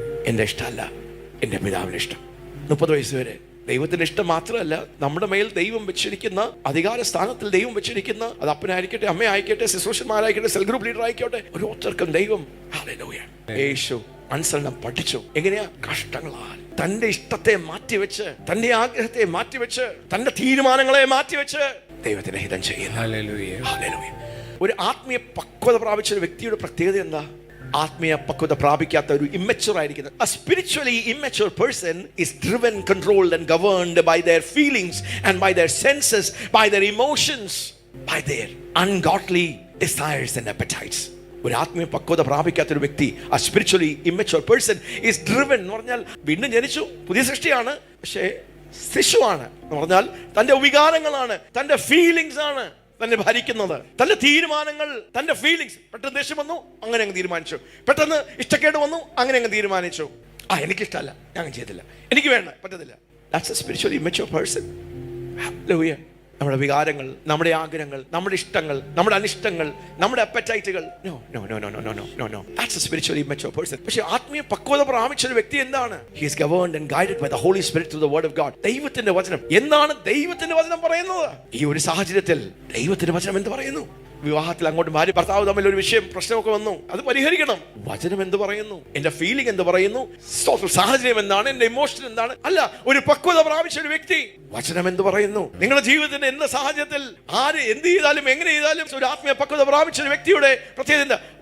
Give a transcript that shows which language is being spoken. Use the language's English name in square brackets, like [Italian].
[Malayalam] എന്റെ ഇഷ്ടമല്ല, എന്റെ പിതാവിന്റെ ഇഷ്ടം. 30 വയസ്സ് വരെ ദൈവത്തിന്റെ ഇഷ്ടം മാത്രമല്ല, നമ്മുടെ മേൽ ദൈവം വെച്ചിരിക്കുന്ന അധികാര സ്ഥാനത്തിൽ ദൈവം വെച്ചിരിക്കുന്ന, അത് അപ്പനായിരിക്കട്ടെ, അമ്മയായിക്കട്ടെ, ശുശ്രൂഷന്മാരായിക്കട്ടെ, സെൽ ഗ്രൂപ്പ് ലീഡർ ആയിക്കോട്ടെ, ഓരോരുത്തർക്കും ദൈവം ഹല്ലേലൂയ യേശു അനുസരണം പഠിച്ചു. എങ്ങനെയാ? കഷ്ടങ്ങളാൽ. തന്റെ ഇഷ്ടത്തെ മാറ്റിവെച്ച്, തന്റെ ആഗ്രഹത്തെ മാറ്റിവെച്ച്, തന്റെ തീരുമാനങ്ങളെ മാറ്റിവെച്ച് ദൈവത്തിന്റെ ഹിതം ചെയ്യുന്നു. ഹല്ലേലൂയ. ഹല്ലേലൂയ. ഒരു ആത്മീയ പക്വത പ്രാപിച്ച ഒരു വ്യക്തിയുടെ പ്രത്യേകത എന്താ? ആത്മീയ പക്വത പ്രാപിക്കാത്ത ഒരു ഇമ്മച്ചുവർ ആയിരിക്കുന്നത്. [English] A spiritually immature person is driven, controlled and governed by their feelings and by their senses, by their emotions, by their ungodly desires and appetites. [Malayalam] ഒരു ആത്മീയ പക്വത പ്രാപിക്കാത്ത ഒരു വ്യക്തി, [English] a spiritually immature person is driven [Malayalam] എന്ന് പറഞ്ഞാൽ വീണ്ടും ജനിച്ചു, പുതിയ സൃഷ്ടിയാണ്, പക്ഷേ ശിശുവാണ് എന്ന് പറഞ്ഞാൽ തന്റെ വികാരങ്ങളാണ്, തന്റെ ഫീലിങ്സ് ആണ് തന്നെ ഭരിക്കുന്നത്. തന്റെ തീരുമാനങ്ങൾ, തന്റെ ഫീലിങ്സ്. പെട്ടെന്ന് ദേഷ്യം വന്നു, അങ്ങനെ അങ്ങ് തീരുമാനിച്ചു. പെട്ടെന്ന് ഇഷ്ടക്കേട് വന്നു, അങ്ങനെ അങ്ങ് തീരുമാനിച്ചു. എനിക്കിഷ്ടമല്ല, ഞാൻ ചെയ്തില്ല, എനിക്ക് വേണ്ട, പറ്റത്തില്ല. [English] That's a spiritually immature person. Hallelujah. നമ്മുടെ വികാരങ്ങൾ, നമ്മുടെ ആഗ്രഹങ്ങൾ, നമ്മുടെ ഇഷ്ടങ്ങൾ, നമ്മുടെ അനിഷ്ടങ്ങൾ, നമ്മുടെ അപ്പറ്റൈറ്റുകൾ, no. That's a spiritually immature person. [Malayalam] പക്ഷേ ആത്മീയ പക്വത പ്രാപിച്ച ഒരു വ്യക്തി എന്താണ്? [English] He is governed and guided by the Holy Spirit through the word of God. [Malayalam] ദൈവത്തിന്റെ വചനം. എന്താണ് ദൈവത്തിന്റെ വചനം പറയുന്നത്? ഈ ഒരു സാഹചര്യത്തിൽ ദൈവത്തിന്റെ വചനം എന്ത് പറയുന്നു? വിവാഹത്തിൽ അങ്ങോട്ട് ഭാര്യ ഭർത്താവ് തമ്മിൽ ഒരു വിഷയം പ്രശ്നമൊക്കെ വന്നു, അത് പരിഹരിക്കണം. വചനം എന്ത് പറയുന്നു? എന്റെ ഫീലിംഗ് എന്ത് പറയുന്നു? സാഹചര്യം എന്താണ്? എന്റെ ഇമോഷൻ എന്താണ്? അല്ല, ഒരു പക്വത പ്രാപിച്ച ഒരു വ്യക്തി വചനം എന്ത് പറയുന്നു? നിങ്ങളുടെ ജീവിതത്തിന്റെ എന്ന സാഹചര്യത്തിൽ ആര് എന്ത് ചെയ്താലും എങ്ങനെ ചെയ്താലും ഒരു ആത്മീയ പക്വത പ്രാപിച്ച ഒരു വ്യക്തിയുടെ പ്രത്യേകത എന്താ?